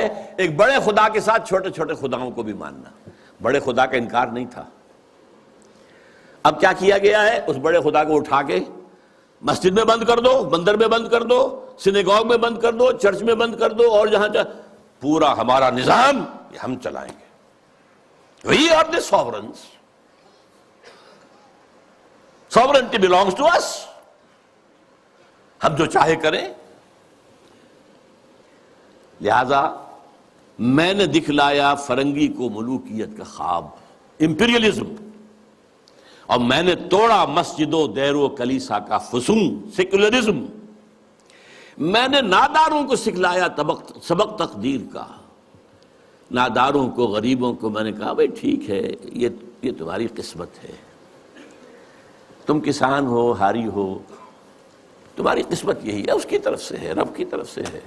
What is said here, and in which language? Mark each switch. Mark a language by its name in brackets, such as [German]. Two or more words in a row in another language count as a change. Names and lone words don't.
[Urdu] ایک بڑے خدا کے ساتھ چھوٹے چھوٹے خداؤں کو بھی ماننا، بڑے خدا کا انکار نہیں تھا۔ اب کیا کیا گیا ہے؟ اس بڑے خدا کو اٹھا کے مسجد میں بند کر دو، مندر میں بند کر دو، سینیگوگ میں بند کر دو، چرچ میں بند کر دو، اور جہاں پورا ہمارا نظام یہ ہم چلائیں گے۔ [English] We are the sovereigns. Sovereignty belongs to us. [Urdu] ہم جو چاہے کریں۔ لہذا میں نے دکھلایا فرنگی کو ملوکیت کا خواب، امپیریلزم، اور میں نے توڑا مسجد و دیر و کلیسا کا فسوں، سیکولرزم۔ میں نے ناداروں کو سکھلایا سبق تقدیر کا، ناداروں کو، غریبوں کو میں نے کہا بھئی ٹھیک ہے، یہ تمہاری قسمت ہے، تم کسان ہو، ہاری ہو، تمہاری قسمت یہی ہے، اس کی طرف سے ہے، رب کی طرف سے ہے۔